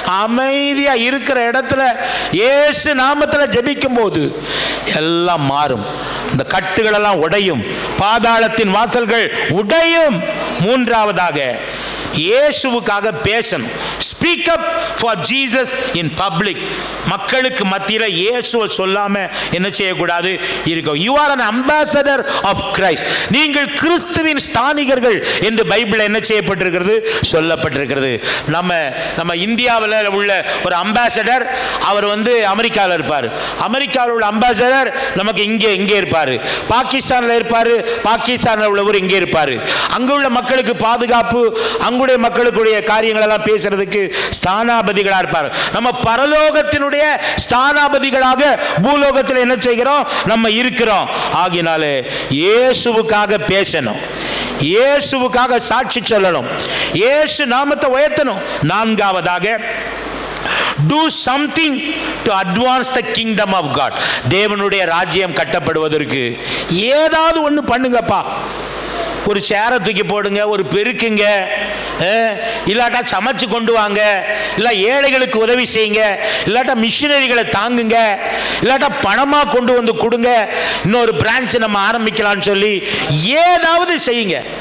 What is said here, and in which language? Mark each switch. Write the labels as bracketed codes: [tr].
[ta] அமைதியா இருக்கிற இடத்துல இயேசு நாமத்தில் ஜெபிக்கும் போது எல்லாம் மாறும். இந்த கட்டுகள் எல்லாம் உடையும், பாதாளத்தின் வாசல்கள் உடையும். மூன்றாவதாக இயேசுவுக்காக பேசணும். [en] Speak up for Jesus in public. [ta] மக்களுக்கு மத்தியில் இயேசுவை சொல்லாம என்ன செய்யக்கூடாது இருக்கும். [en] You are an ambassador of Christ. [ta] நீங்கள் கிறிஸ்துவின் ஸ்தானிகர்கள் என்று பைபிள் என்ன செய்யப்பட்டிருக்கிறது, சொல்லப்பட்டிருக்கிறது. நம்ம இந்தியாவில் உள்ள ஒரு அம்பாசடர் அவர் அமெரிக்காவில் இருப்பார், அமெரிக்காவில் உள்ள அம்பாசடர் நமக்கு இங்கே இருப்பார், பாகிஸ்தானில் இருப்பார், பாகிஸ்தானில் உள்ளவர் இங்கே இருப்பார். அங்கே உள்ள மக்களுக்கு பாதுகாப்பு, அங்குடைய மக்களுக்குடைய காரியங்கள் எல்லாம் பேசுறதுக்கு ஸ்தானாபதிகளாக இருப்பார். நம்ம பரலோகத்தினுடைய ஸ்தானாபதிகளாக பூலோகத்தில் என்ன செய்கிறோம், நம்ம இருக்கிறோம். ஆகினாலே இயேசுவுக்காக பேசணும், இயேசுவுக்காக சாட்சி சொல்லணும், இயேசு நாமத்தை உயர்த்தணும். நான்காவதாக [en] do something to advance the kingdom of God. [ta] தேவனுடைய ராஜ்யம் கட்டப்படுவதற்கு ஏதாவது ஒன்று பண்ணுங்கப்பா. ஒரு சேரை தூக்கி போடுங்க, ஒரு பெருக்குங்க, இல்லாட்டா சமைச்சு கொண்டு வாங்க, இல்லை ஏழைகளுக்கு உதவி செய்யுங்க, இல்லாட்டா மிஷினரிகளை தாங்குங்க, இல்லாட்டா பணமாக கொண்டு வந்து கொடுங்க, இன்னொரு பிரான்ச் நம்ம ஆரம்பிக்கலாம்னு சொல்லி ஏதாவது செய்யுங்க.